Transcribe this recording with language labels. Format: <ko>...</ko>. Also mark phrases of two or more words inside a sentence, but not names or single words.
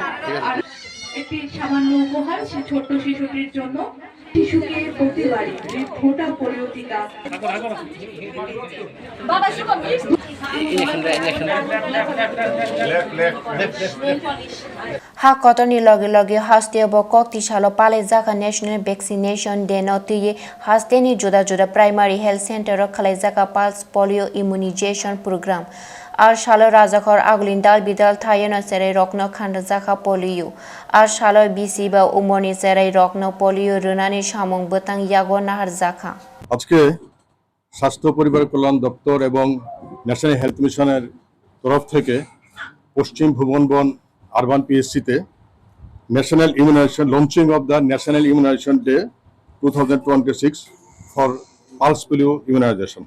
<bn>আর একটি সামান্য উপহার সে ছোট্ট শিশুটির জন্য। শিশুকে প্রতিবারই ফোঁটা পোলিও টিকা</bn> <trp>ha kotoni logi logi haste bo kokti shalo pale jaka</trp> <en>national vaccination day</en> <trp>no tiye haste ni juda juda</trp> <en>primary health center</en> <trp>ro khalai jaka</trp> <en>pulse polio immunization program</en> <trp>আর শালো রাজাখর আগুলিন ডাল বিদাল থাইয়েন সেরাই রক্ন খান্ড জাখা পোলিও আর শালো বিসি বা উমনি সেরাই রক্ন পোলিও রুনানি সামং বতাং ইয়াগো নাহার জাখা।</trp> <bn>আজকে স্বাস্থ্য পরিবার কল্যাণ দপ্তর এবং ন্যাশনাল হেলথ মিশনের তরফ থেকে পশ্চিম ভুবনবন আরবান পিএসসিতে</bn> <en>National Immunization launching of the National Immunization Day 2026 for Pulse Polio Immunization.</en>